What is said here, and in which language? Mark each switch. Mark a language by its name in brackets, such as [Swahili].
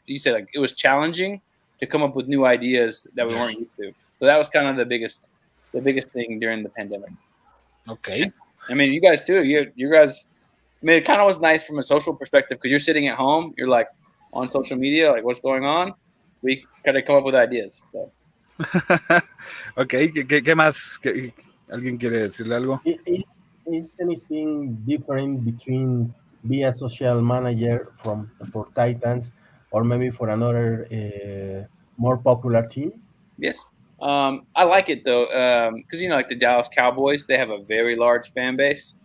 [English] You said like it was challenging to come up with new ideas that we weren't used to. So that was kind of the biggest thing during the pandemic. Okay. I mean, you guys too. You guys. I mean, it kind of was nice from a social perspective because you're sitting at home. You're like on social media, like what's going on. We kind of come up with ideas. So. [Spanish] Okay. ¿Qué más? ¿Alguien quiere decirle algo? [English] is anything different between be a social manager from for Titans or maybe for another more popular team? Yes. I like it though, because like the Dallas Cowboys, they have a very large fan base,